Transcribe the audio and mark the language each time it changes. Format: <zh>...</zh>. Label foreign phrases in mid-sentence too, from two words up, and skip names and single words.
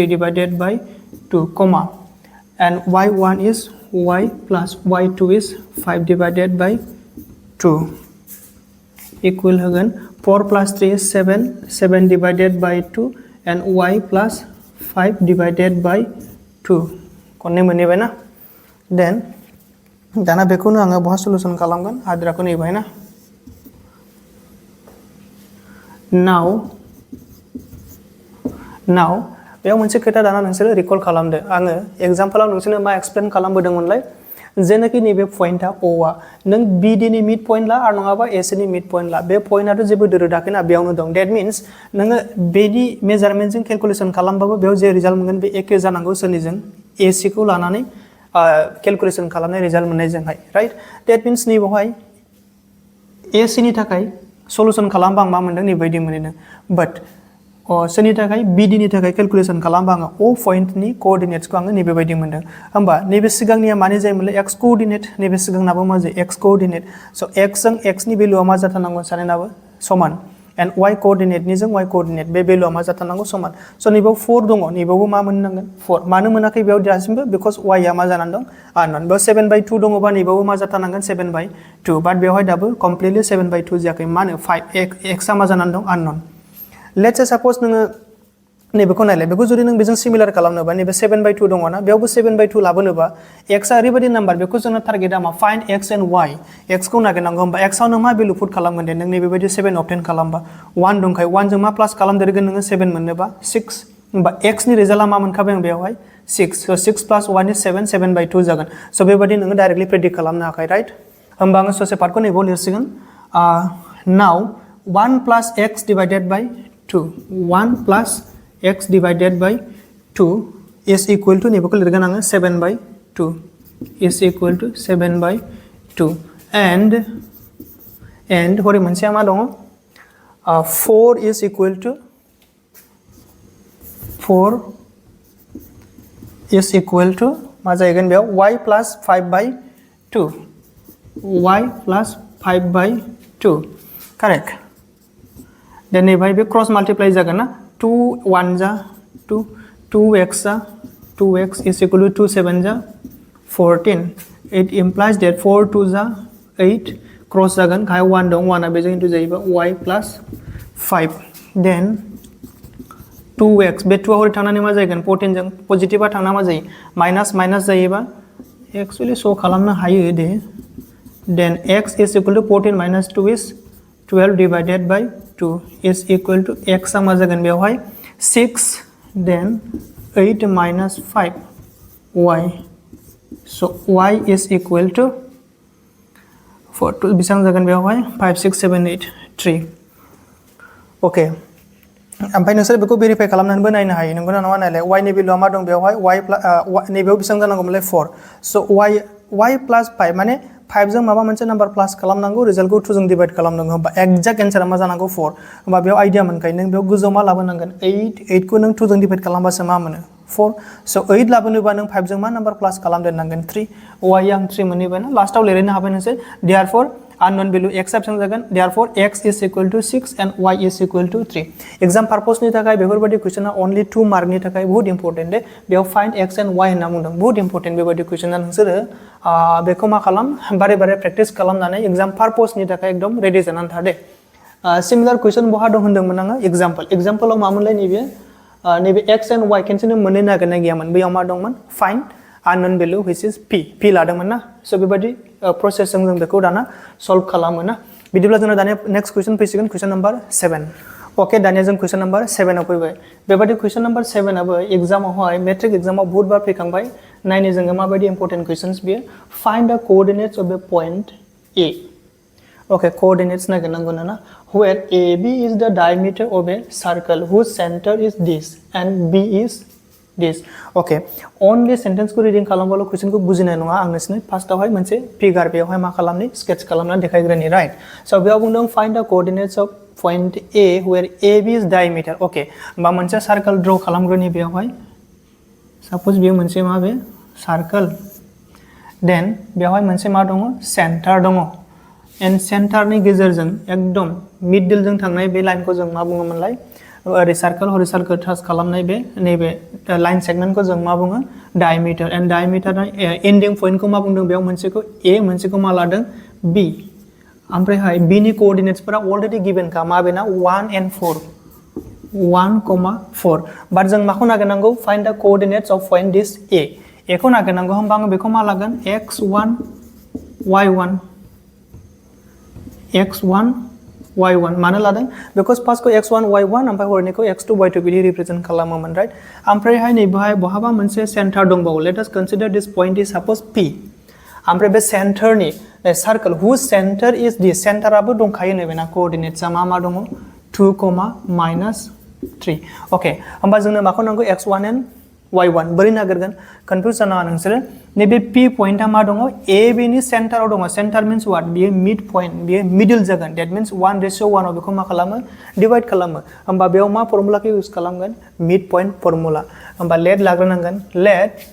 <en>divided by 2 and y1 is y plus y2 is 5 divided by 2 equal</en> <brx>होगोन</brx> <en>4 plus 3 is 7 divided by 2 and y plus 5 divided by 2</en> <brx>खननै मोनैबाय ना देन दाना बेखौनो आङो बहा सलुशन खालामगोन आद्राखौ नेबाय ना नाउ बेयाव मोनसे खोथा दाना नोंसोरो रिकल खालामदो आङो एग्जांपलाव नोंसोरनो मा एक्सप्लेन खालामबोदोंमोनलाय जेनाखि नैबे पॉइंटआ O आ नों BD नि</brx> <en>mid point</en> <brx>ला आरो नङाबा AC नि</brx> <en>mid point</en> <brx>ला बे पॉइंटआथ' जेबो दोरोदाखैना बेयावनो दं</brx> <en>that means</en> <brx>नोङो बेनि मेजारमेन्टजों कैलकुलेशन खालामबाबो बेयाव जे रिजाल्ट मोनगोन बे एखे जानांगौ सोरनिजों AC खौ लानानै कैलकुलेशन खालामनाय रिजाल्ट मोननायजोंहाय</brx> <en>right that means</en> <brx>नैबावहाय AC नि थाखाय सलुशन खालामबा आं मा मोनदों नैबायदि मोनदों बाट सोरनि थाखाय BD नि थाखाय कैलकुलेशन खालामबा आङो O पॉइंटनि कोऑर्डिनेट्सखौ आङो नैबेबायदि मोनदों होमबा नैबे सिगांनिया माने जायोमोनलाय</brx> <en>x coordinate</en> <brx>नैबे सिगांनाबो मा जायो</brx> <en>x coordinate</en> <brx>सो x जों x नि भेलुआ मा जाथारनांगौ सानैनाबो समान</brx> <en>and y coordinate</en> <brx>निजों</brx> <en>y coordinate</en> <brx>बे भेलुआ मा जाथारनांगौ समान सो नैबाव 4 दङ नैबावबो मा मोननांगोन 4 मानो मोनाखै बेयाव दासिमबो बिकज y आ मा जानानै दं आननोन बेयाव 7/2 दङबा नैबावबो मा जाथारनांगोन 7/2 बाट बेवहाय दाबो कमप्लिटली 7/2 जायाखै मानो 5 x आ मा जानानै दं आननोन</brx> <en>let's say suppose</en> <brx>नोङो नैबेखौ नायलाय बेखौ जुदि नों बेजों सिमिलार खालामनोबा नैबे 7/2 दङ ना बेयावबो 7/2 लाबोनोबा x आ ओरैबायदि नाम्बार बेखौ जोंना टारगेटआ मा</brx> <en>find x and y</en> <brx>x खौ नागिरनांगौ होमबा x आव नों मा भेलु पुट खालामगोन दे नों नैबेबायदि 7 ऑब्टेन खालामबा 1 दंखायो 1 जों मा प्लास खालामदेरगोन नोङो 7 मोननोबा 6 होमबा x नि रिजाल्टआ मा मोनखाबाय आं बेयावहाय 6 सो 6 + 1</brx> <en>is 7</en> <brx>7/2 जागोन सो बेबायदि नोङो</brx> <en>directly predict</en> <brx>खालामनो हाखाय राइट होमबा आङो ससे पार्टखौ नैबाव लिरसिगोन नाउ</brx> <en>1 plus x divided by 2 1 plus x divided by 2 is equal to</en> <brx>नैबेखौ लिरगोन आङो</brx> <en>7/2 is equal to 7/2 and</en> <brx>हरै मोनसेया मा दङ</brx> <en>4 is equal to 4 is equal to</en> <brx>मा जाहैगोन बेयाव</brx> <en>y plus 5/2 y plus 5/2</en> <brx>करेक्ट देन नैबाय बे</brx> <en>cross multiply</en> <brx>जागोन ना 2 1 जा 2 2x जा</brx> <en>2x is equal to 2</en> <brx>7 जा 14</brx> <en>it implies that</en> <brx>4 2 जा 8 क्रस जागोन गाहाय 1 दं 1 आ बेजों इनटु जायोबा</brx> <en>y plus 5</en> <brx>देन 2x बे 2 आ हरै थांनानै मा जागोन 14 जों पजिटिभआ थांना मा जायो</brx> <en>minus minus</en> <brx>जायोबा</brx> <en>actually so</en> <brx>खालामनो हायो दे देन</brx> <en>x is equal to 14 minus 2 is 12 divided by 2 is equal to x</en> <brx>आ मा जागोन बेवहाय 6</brx> <en>then 8 minus 5 y so y is equal to</en> <brx>4 बेसेबां जागोन बेवहाय 5 6 7 8 3 ओके ओमफ्राय नोंसोर बेखौ भेरिफाइ खालामनानैबो नायनो हायो नंगौना नङा नायलाय y नि भेलुआ मा दं बेवहाय y नैबेयाव बेसेबां जानांगौमोनलाय 4</brx> <en>so y plus 5</en> <brx>माने 5 जों माबा मोनसे नाम्बार प्लास खालामनांगौ रिजल्टखौ 2 जों डिवाइड खालामनांगौ होमबा</brx> <en>exact answer</en> <brx>मा जानांगौ 4 होमबा बेयाव आइडिया मोनखायो नों बेयाव गोजौआव मा लाबोनांगोन 8 खौ नों 2 जों डिवाइड खालामबासो मा मोनो 4</brx> <en>so 8</en> <brx>लाबोनोबा नों 5 जों मा नाम्बार प्लास खालामदेरनांगोन 3 y आं 3 मोनहैबाय ना लास्टआव लिरनो हाबाय नोंसोर</brx> <en>therefore unknown value x</en> <brx>बेसेबां जागोन</brx> <en>therefore x is equal to 6 and y is equal to 3</en> <brx>एग्जाम पर्पसनि थाखाय बेफोरबायदि क्वेश्चना only 2 मार्कनि थाखाय बहुत इम्पोर्टेन्ट दे बेयाव</brx> <en>find x and y</en> <brx>होनना बुंदों बहुत इम्पोर्टेन्ट बेबायदि क्वेश्चना नोंसोरो बेखौ मा खालाम बारे बारे प्रेक्टिस खालामनानै एग्जाम पर्पसनि थाखाय एकदम रेडि जानानै था दे</brx> <en>similar question</en> <brx>बहा दं होनदोंमोन आङो एग्जाम्पलआव मामोनलाय नैबे</brx> <en>x and y</en> <brx>केनसेनो मोननो नागिरनाय गैयामोन बैयाव मा दंमोन</brx> <en>find unknown value which is p</en> <brx>लादोंमोन ना सो बेबायदि प्रोसेसजों जों बेखौ दाना सल्व खालामो ना बिदिब्ला जोंना दानिया</brx> <en>next question</en> <brx>फैसिगोन</brx> <en>question number 7 okay</en> <brx>दानिया जों</brx> <en>question number</en> <brx>7 आव फैबाय बेबायदि क्वेश्चन नम्बर 7 आबो एग्जामावहाय मेट्रिक एग्जामाव बहुत बार फैखांबाय नायनो जोङो माबायदि</brx> <en>important questions</en> <brx>बियो</brx> <en>find the coordinates of the point a okay coordinates</en> <brx>नागिरनांगौ ना</brx> <en>where ab is the diameter of a circle whose center is this and b is this okay only sentence</en> <brx>को रीडिंग खालामबाल क्वेश्चन को बुजिनाय नङा आं नोंसोरनो फार्स्टआवहाय मोनसे फिगार बेयावहाय मा खालामनि स्केच खालामनानै देखायग्रोनि</brx> <en>right so</en> <brx>बेयाव बुंदों</brx> <en>find the coordinates of point a where ab is diameter okay</en> <brx>होमबा मोनसे</brx> <en>circle draw</en> <brx>खालामग्रोनि बेयावहाय सपोज बेयो मोनसे मा बे सर्कल देन बेयावहाय मोनसे मा दङ सेन्टार दङ एन्ड सेन्टारनि गेजेरजों एकदम मिडल जों थांनाय बे लाइनखौ जों मा बुङोमोनलाय ओरै सर्कल ट्रास खालामनाय बे नैबे</brx> <en>line segment</en> <brx>जों मा बुङो</brx> <en>diameter and diameter ending point</en> <brx>मा बुंदों बेयाव मोनसेखौ a मोनसेखौ मा लादों b ओमफ्रायहाय b नि कोऑर्डिनेट्सफोरा</brx> <en>already given</en> <brx>का मा बेना</brx> <en>1 and 4</en> <brx>1,4 बाट जों माखौ नागिरनांगौ</brx> <en>find the coordinates of point this a</en> <brx>खौ नागिरनांगौ होमबा आं बेखौ मा लागोन x1 y1 y1 मानो लादों बिकज फार्स्ट को x1 y1 ओमफ्राय हरनिखौ x2 y2 बिदि रिप्रेजेंट खालामोमोन राइट ओमफ्रायहाय नैबेहाय बहाबा मोनसे सेन्टार दंबावो</brx> <en>let us consider this point is suppose p</en> <brx>ओमफ्राय बे सेन्टारनि सर्कल</brx> <en>whose center is this</en> <brx>सेन्टाराबो दंखायो नैबेना कोऑर्डिनेट्सआ मा दङ 2, -3 ओके होमबा जोंनो माखौ नांगौ</brx> <en>x1 and y1</en> <brx>बोरै नागिरगोन कन्फ्यूज जानाङा नोंसोरो नैबे p पॉइंटआ मा दङ ab नि सेन्टाराव दङ</brx> <en>center means what</en> <brx>बियो मिड पॉइंट बियो मिडल जागोन</brx> <en>that means</en> <brx>1:1 आव बेखौ मा खालामो डिवाइड खालामो होमबा बेयाव मा फर्मुलाखौ इउज खालामगोन</brx> <en>mid point formula</en> <brx>होमबा लेट लाग्रोनांगोन लेट</brx>